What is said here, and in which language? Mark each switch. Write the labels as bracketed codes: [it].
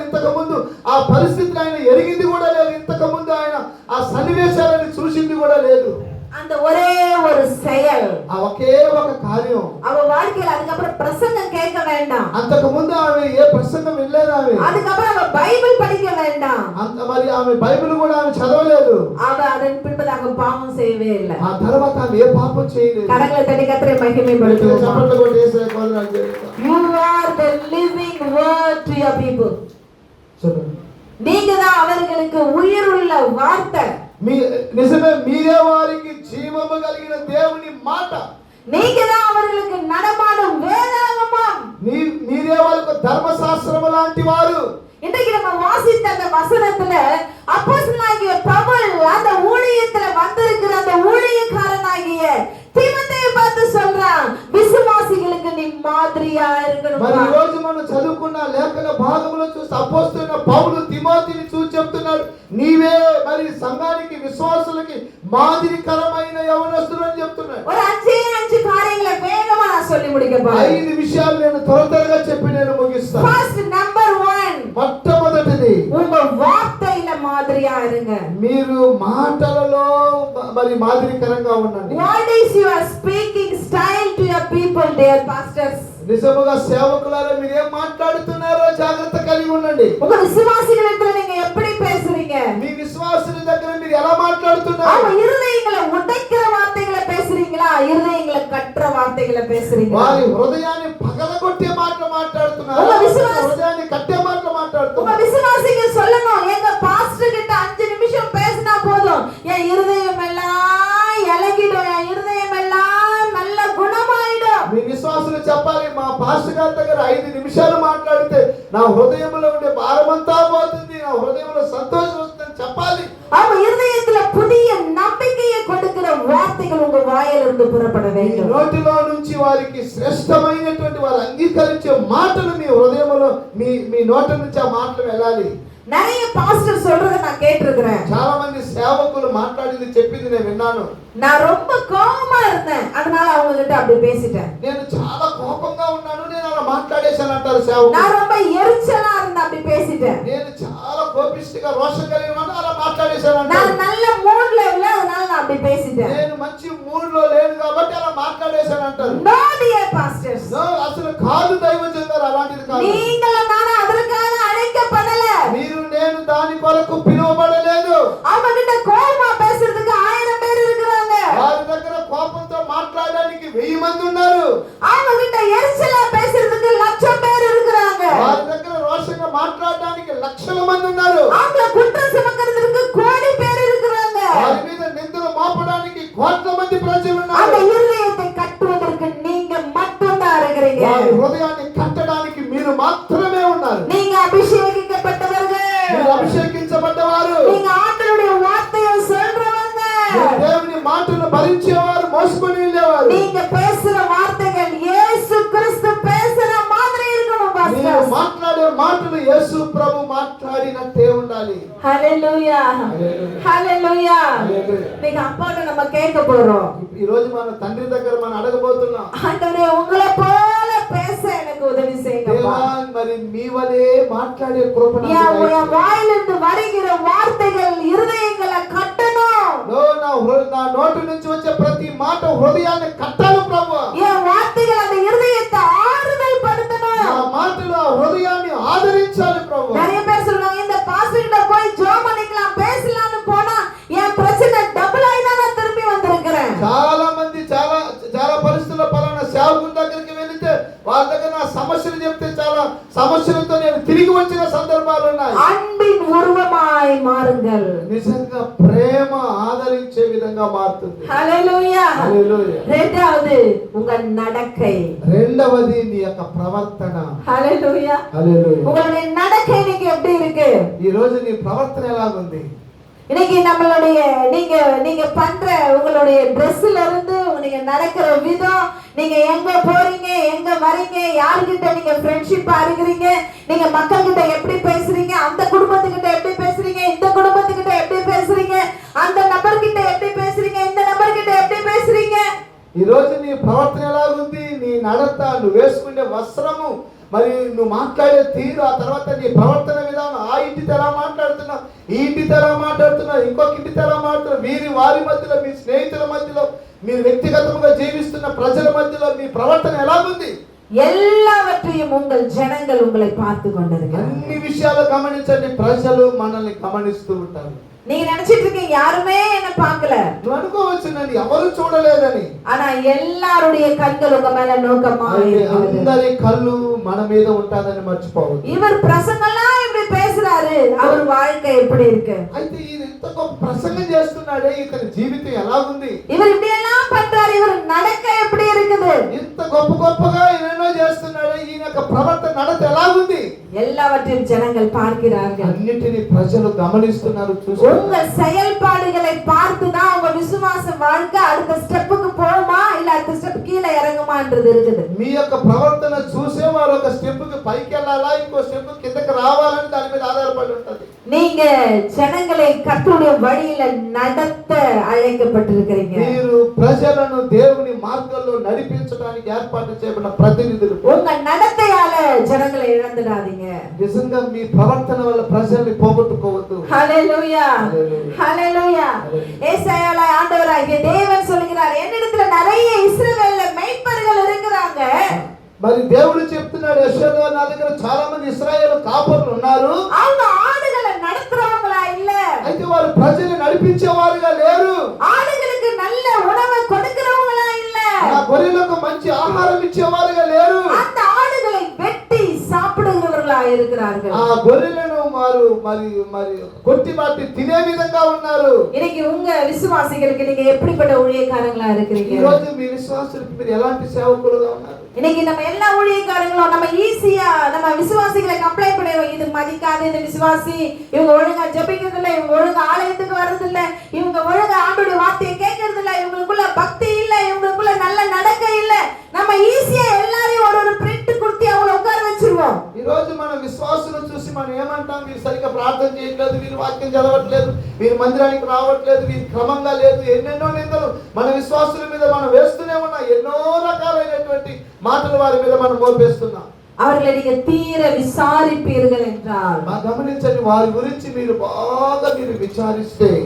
[te] ఇంతకు ముందు ఆ పరిస్థితిని ఆయన ఎరిగింది కూడా లేదు. ఇంతకు ముందు ఆయన ఆ సన్నివేశాలను చూసింది కూడా లేదు. [ta] அந்த ஒரே ஒரு செயல், [te] ఆ ఒకే ఒక కార్యం [ta] அவ வாழ்க்கையில. அதுக்கப்புறம் பிரசங்கம் கேட்க வேண்டாம். [te] అంతకు ముందు ఆమె ఏ ప్రసంగం వినలేదు. ఆమె [ta] அதுக்கப்புறம் அவ பைபிள் படிக்க வேண்டாம். [te] మరి ఆమె బైబిల్ కూడా ఆమె చదవలేదు. [ta] அவ அதன் பின்பதாக பாவம் செய்யவே இல்லை. [te] ఆ తర్వాత ఆమె ఏ పాపం చేయలేదు. [ta] கரங்களை தட்டி கர்த்தரை மகிமைப்படுத்துவோம். [te] చప్పట్లు కొట్టి యేసుకి వందనాలు చెల్లిద్దాం. [en] You are the living word to your people. [te] చూడండి, [ta] நீங்க தான் அவர்களுக்கு உயிருள்ள வார்த்தை. [te] నిజమే, మీరే వారికి జీవము కలిగిన దేవుని మాట. [ta] நீங்க தான் அவர்களுக்கு நடமாடும் வேதாகமம். [te] మీరే వాళ్ళకు ధర్మశాస్త్రము లాంటి వారు. [ta] இன்றைக்கு நம்ம வாசித்த அந்த வசனத்துல அப்போஸ்தலனாகிய பவுல் அந்த ஊழியத்துல வந்திருக்கிற அந்த ஊழியக்காரனாகிய தீமோத்தேயை பார்த்து சொல்றான், విశ్వాసిகளுக்கு நீ மாதிரியா இருக்கணும். [te] మరి ఈ రోజు మనం చదువుకున్న లేఖన భాగంలో చూసి అపోస్తలుడైన పౌలు తిమోతిని చూసి చెప్తున్నాడు, నీవే మరి సంఘానికి విశ్వాసులకి మాదిరికరమైన యవనస్తుడు అని చెప్తున్నాడు. [ta] ஒரு 5 காரியங்களை வேகமா நான் சொல்லி முடிக்க போறேன். [te] 5 విషయాలు నేను త్వరగా చెప్పి నేను ముగిస్తాను. [en] First, number 1, [te] మొట్టమొదటిది, [ta] உங்க வார்த்தையில மாதிரியா இருங்க. [te] మీరు మాటలలో మరి మాదిరికరంగా ఉండండి. [en] What is your speaking style to your people, dear pastors? [te] నిజముగా సేవకులారా మీరు ఏం మాట్లాడుతున్నారో జాగ్రత్త కలిగి ఉండండి. [ta] உங்க விசுவாசிகளிடத்துல நீங்க எப்படி பேசுறீங்க? [te] మీ విశ్వాసుల దగ్గర మీరు ఎలా మాట్లాడుతున్నారు? [ta] அவங்க இருதயங்களை உடைக்கிற வார்த்தைகளை பேசுறீங்களா, இருதயங்களை கட்டுற வார்த்தைகளை பேசுறீங்களா? [te] వారి హృదయాన్ని పగలగొట్టే మాటలు మాట్లాడుతున్నారు, [ta] உங்க விசுவாச- [te] హృదయాన్ని కట్టే మాటలు [ta] உங்க [te] మాట్లాడుతున్నారు. [ta] விசுவாசிங்க சொல்லணும், எங்க பாஸ்டர் கிட்ட 5 நிமிஷம் பேசினா போதும், என் இருதயம் எல்லாம் இலகிடும், என் இருதயம் எல்லாம் நல்ல குணமாயிடும். [te] మీ విశ్వాసులు చెప్పాలి, మా పాస్టర్ గారి దగ్గర 5 నిమిషాలు మాట్లాడితే నా హృదయంలో ఉండే భారమంతా పోతుంది, నా హృదయంలో సంతోషం వస్తుందని చెప్పాలి. [ta] அவங்க இருதயத்துல புதிய நம்பிக்கையை கொடுக்கிற வார்த்தைகள் உங்க வாயிலிருந்து புறப்பட [te] మీ [ta] வேண்டும். [te] నోటిలో నుంచి వారికి శ్రేష్టమైనటువంటి వారు అంగీకరించే మాటలు మీ హృదయంలో మీ నోటి నుంచి ఆ మాటలు వెళ్ళాలి. [ta] நிறைய பாஸ்டர் சொல்றத நான் கேட்டிருக்கிறேன். [te] చాలా మంది సేవకులు మాట్లాడింది చెప్పింది నేను విన్నాను. [ta] நான் ரொம்ப கோபமா இருந்தேன், அதனால அவங்க கிட்ட அப்படி பேசிட்டேன். [te] నేను చాలా కోపంగా ఉన్నాను, నేను అలా మాట్లాడేశాను అంటారు సేవకులు. [ta] நான் ரொம்ப ఎరిచలా இருந்தேன், அப்படி பேசிட்டேன். [te] నేను చాలా కోపిష్టిగా రోషం కలిగిన వాడిని, అలా మాట్లాడేశాను అంటారు. [ta] நான் நல்ல மூட்ல இல்ல, அதனால நான் அப்படி பேசிட்டேன். [te] నేను మంచి మూడ్ లో లేను కాబట్టి అలా మాట్లాడేశాను అంటారు. [en] No, dear pastors, [te] No, అసలు కాదు దైవజనులారా, అలాంటిది కాదు. [ta] நீங்கள நானும் அதற்காக அழைக்கப்படல. [te] మీరు నేను దాని కొరకు పిలువబడలేదు. [ta] அவங்க கிட்ட கோபமா பேசுறதுக்கு 1000 பேர் இருக்கிறாங்க. [te] వారి దగ్గర కోపంతో మాట్లాడడానికి 1000 మంది ఉన్నారు. [ta] அவங்க கிட்ட எரிச்சலா பேசுறதுக்கு 1,00,000 பேர் இருக்கிறாங்க. [te] వారి దగ్గర రోషంగా మాట్లాడడానికి లక్షల మంది ఉన్నారు. [ta] அவங்கள குற்றம் சுமக்கிறதுக்கு கோடி பேர் இருக்கிறாங்க. [te] వారి మీద నిందలు మోపడానికి కోట్ల మంది ప్రజలు [ta] அந்த [te] ఉన్నారు. [ta] இருதயத்தை கட்டுவதற்கு நீங்க மட்டும்தான் இருக்கிறீங்க. [te] వారి హృదయాన్ని కట్టడానికి మీరు మాత్రమే ఉన్నారు. [ta] நீங்க அபிஷேகிக்கப்பட்டவர்கள், [te] మీరు అభిషేకించబడ్డవారు, [ta] நீங்க ஆண்டவருடைய வார்த்தையை சொல்றவங்க, [te] మీరు దేవుని మాటలు భరించేవారు, మోసుకొని వెళ్ళేవారు. [ta] நீங்க பேசுற வார்த்தைகள் இயேசு கிறிஸ்து பேசுற மாதிரி இருக்கணும் [te] మీరు [ta] பாஸ்டர். [te] మాట్లాడే మాటలు యేసు ప్రభు మాట్లాడినట్టే ఉండాలి. [ta] ஹalleluya, ஹalleluya. [te] హల్లెలూయా. [ta] நீங்க அப்பாட்ட நம்ம கேட்க போறோம், [te] ఈ రోజు మన తండ్రి దగ్గర మనం అడగబోతున్నాం, [ta] ஆண்டவரே உங்களை போல பேச எனக்கு உதவி செய்யுங்கப்பா. [te] దేవా మరి మీ వలే మాట్లాడే కృప నాకు [ta] என் [te] దయచేయండి. [ta] வாயிலிருந்து வருகிற வார்த்தைகள் இருதயங்களை கட்டணும். [te] నా నోటి నుంచి వచ్చే ప్రతి మాట హృదయాన్ని కట్టాలి ప్రభువా. [ta] என் வார்த்தைகள் அந்த இருதயத்தை ஆறுதல் [te] నా [ta] படுத்தணும். [te] మాటలు ఆ హృదయాన్ని ఆదరించాలి ప్రభువా. [ta] நிறைய பேர் சொல்றாங்க, இந்த பாஸ்டர் கிட்ட போய் ஜெபம் பண்ணிக்கலாம் பேசலாம்னு போனா என் பிரச்சனை டபுள் ஆயி தான் நான் திரும்பி வந்திருக்கிறேன். [te] చాలా మంది చాలా పరిస్థితుల్లో పలానా సేవకుని దగ్గరికి వెళితే వాళ్ళ దగ్గర నా సమస్యలు చెప్తే చాలా సమస్యలతో నేను తిరిగి వచ్చిన సందర్భాలు ఉన్నాయి. [ta] அன்பின் உருவமாய் மாறுங்கள். [te] నిజంగా ప్రేమ ఆదరించే విధంగా మారుతుంది. [ta] ஹalleluya. [te] హల్లెలూయా. [ta] இரண்டாவது உங்க நடக்கை. [te] రెండవది నీ యొక్క ప్రవర్తన. [ta] ஹalleluya. [te] హల్లెలూయా. [ta] உங்களுடைய நடக்கை இன்னைக்கு எப்படி இருக்கு? [te] ఈ రోజు నీ ప్రవర్తన ఎలాగుంది? [ta] இன்னைக்கு நம்மளுடைய நீங்க பண்ற உங்களுடைய ட்ரெஸ்ல இருந்து நீங்க நடக்கிற விதம், நீங்க எங்க போறீங்க எங்க வரீங்க, யார்கிட்ட நீங்க ஃப்ரெண்ட்ஷிப்பா இருக்கிறீங்க, நீங்க மக்கள் கிட்ட எப்படி பேசுறீங்க, அந்த குடும்பத்துக்கிட்ட எப்படி பேசுறீங்க, இந்த குடும்பத்துக்கிட்ட எப்படி பேசுறீங்க, அந்த நபர்கிட்ட எப்படி பேசுறீங்க, இந்த நபர்கிட்ட எப்படி பேசுறீங்க. [te] ఈ రోజు నీ ప్రవర్తన ఎలాగుంది? నీ నడత, నువ్వు వేసుకునే వస్త్రము, మరి నువ్వు మాట్లాడే తీరు, ఆ తర్వాత నీ ప్రవర్తన విధానం, ఆ ఇంటితో ఎలా మాట్లాడుతున్నావు, ఈ ఇంటితో ఎలా మాట్లాడుతున్నావు, ఇంకొక ఇంటితో ఎలా మాట్లాడుతున్నావు, వారి మధ్యలో, మీ స్నేహితుల మధ్యలో, మీరు వ్యక్తిగతంగా జీవిస్తున్న ప్రజల మధ్యలో మీ ప్రవర్తన ఎలాగుంది? [ta] எல்லாவற்றையும் உங்கள் ஜனங்கள் உங்களை பார்த்து கொண்டிருக்கிறார்கள். [te] అన్ని విషయాలు గమనించండి, ప్రజలు మనల్ని గమనిస్తూ ఉంటారు. [ta] நீங்க நினைச்சிட்டு இருக்கீங்க யாருமே என்ன பார்க்கல, [te] నువ్వు అనుకోవచ్చు నన్ను ఎవరు చూడలేదని. [ta] ஆனா எல்லாருடைய கண்கள் உங்க மேல நோக்கமா இருக்கிறது. [te] అందరి కళ్ళు మన మీద ఉంటాదని మర్చిపోవద్దు. [ta] இவர் பிரசங்கெல்லாம் இப்படி பேசுறாரு, அவர் வாழ்க்கை எப்படி இருக்கு? [te] అయితే ఈయన ఇంత గొప్ప ప్రసంగం చేస్తున్నాడే, ఇతని జీవితం ఎలాగుంది? [ta] இவர் இப்படி எல்லாம் பண்றாரு, இவர் நடக்க எப்படி இருக்குது? [te] ఇంత గొప్పగా ఎన్నెన్నో చేస్తున్నాడే, ఈయన యొక్క ప్రవర్తన నడత ఎలాగుంది? [ta] எல்லாவற்றையும் ஜனங்கள் பார்க்கிறார்கள். [te] అన్నిటిని ప్రజలు గమనిస్తున్నారు, చూస్తున్నారు. [ta] உங்கள் செயல்பாடுகளை பார்த்து தான் உங்க விசுவாச வாழ்க்கை அடுத்த ஸ்டெப்புக்கு போகுமா இல்ல அடுத்த ஸ்டெப் கீழே இறங்குமான்றது இருக்குது. [te] మీ యొక్క ప్రవర్తన చూసే వారు ఒక స్టెప్ కి పైకి వెళ్ళాలా, ఇంకో స్టెప్ కిందకి రావాలని దాని మీద ఆధారపడి ఉంటది. [ta] நீங்க ஜனங்களை கர்த்தருடைய வழியில நடத்த அழைக்கப்பட்டிருக்கிறீங்க. [te] మీరు ప్రజలను దేవుని మార్గంలో నడిపించడానికి ఏర్పాటు చేయబడిన ప్రతినిధులు. [ta] உங்க நடத்தையால ஜனங்களை இழந்துடாதீங்க. [te] నిజంగా మీ ప్రవర్తన వల్ల ప్రజల్ని పోగొట్టుకోవద్దు. [ta] ஹல்லேலூயா ஹல்லேலூயா. ஏசாயால ஆண்டவராகிய தேவன் சொல்கிறார், என்னிடத்துல நிறைய இஸ்ரவேல்ல மேய்ப்பர்கள் இருக்கிறாங்க. [te] మరి దేవుడు చెప్తున్నాడు, యెషయా నా దగ్గర చాలా మంది ఇశ్రాయేలు కాపరులు ఉన్నారు. [ta] அவங்க ஆடுகளை நடத்துறவங்களா இல்ல. [te] అయితే వారు ప్రజల్ని నడిపించేవారుగా లేరు. [ta] ஆடுகளுக்கு நல்ல உணவு கொடுக்கிறவங்களா இல்ல. [te] ఆ గొర్రెలకు మంచి ఆహారం ఇచ్చేవారుగా లేరు. [ta] அந்த ஆடுகளை வெட்டி சாப்பிடுகிறவர்களா இருக்கிறார்கள். [te] ఆ గొర్రెలను వారు మరి మరి కొట్టి మాటి తినే విధంగా ఉన్నారు. [ta] இன்னைக்கு உங்க விசுவாசிகளுக்கு நீங்க எப்படிப்பட்ட ஊழியக்காரங்களா இருக்கிறீங்க? [te] ఈ రోజు మీ విశ్వాసులకు మీరు ఎలాంటి సేవకులుగా ఉన్నారు? [ta] இன்னைக்கு நம்ம எல்லா ஊழியக்காரங்களும் நம்ம ஈஸியா நம்ம விசுவாசிகளை கம்ப்ளைண்ட் பண்ணுவோம், இது மதிக்காத இந்த விசுவாசி, இவங்க ஒழுங்கா ஜெபிக்கிறது இல்ல, இவங்க ஒழுங்கா ஆலயத்துக்கு வர்றது இல்ல, இவங்க ஒழுங்கா ஆண்டோட வார்த்தையை கேட்கறது இல்ல, இவங்களுக்குள்ள பக்தி இல்ல, இவங்களுக்குள்ள நல்ல நடக்கை இல்ல. நம்ம ஈஸியா எல்லாரையும் ஒரு பிரிண்ட் கொடுத்து அவங்கள உட்கார வச்சிருவோம். [te] ఈ రోజు మన విశ్వాసులను చూసి మనం ఏమంటాం, వీరు సరిగ్గా ప్రార్థన చేయట్లేదు, వీరు వాక్యం చదవట్లేదు, వీరు మందిరానికి రావట్లేదు, వీరు క్రమంగా లేదు, ఎన్నెన్నో నిందలు మన విశ్వాసుల మీద మనం వేస్తూనే ఉన్నాం. ఎన్నో రకాలైనటువంటి మాటలు వారి మీద మనం మోపేస్తున్నాం. [ta] அவர்களை நீங்க தீர விசாரிப்பீர்கள் என்றால் [te] గమనించండి, వారి గురించి మీరు బాగా మీరు విచారిస్తే